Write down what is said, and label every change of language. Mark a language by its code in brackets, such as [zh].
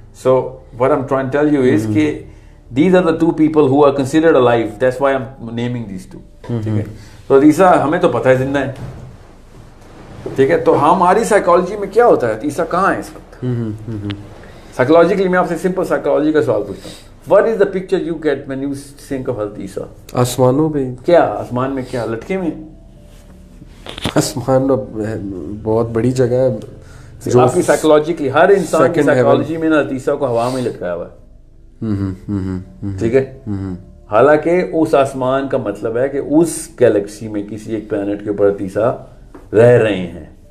[en] So what I'm trying to tell you is کہ these are the two people who are considered alive. That's why I'm naming these two. [ur] ٹھیک ہے. تو عیسیٰ ہمیں تو پتہ ہے زندہ ہے. ٹھیک ہے. تو ہماری سائیکالوجی میں کیا ہوتا ہے عیسیٰ کہاں ہے اس وقت؟ سائیکالوجیکلی میں آپ سے سمپل سائیکالوجی کا سوال پوچھتا ہوں. [en] What is the picture you get when you think of حضرت Isa? [ur] آسمانوں پہ. کیا آسمان میں کیا لٹکے میں؟ آسمان بہت بڑی جگہ ہے آپ کی سائیکولوجیکلی ہر انسان کی سائیکولوجی میں نا عیسیٰ کو ہوا میں لٹکایا ہوا ہے. ٹھیک ہے. حالانکہ اس آسمان کا مطلب ہے کہ اس گیلیکسی میں کسی ایک پلانٹ کے اوپر عیسیٰ رہ رہے ہیں.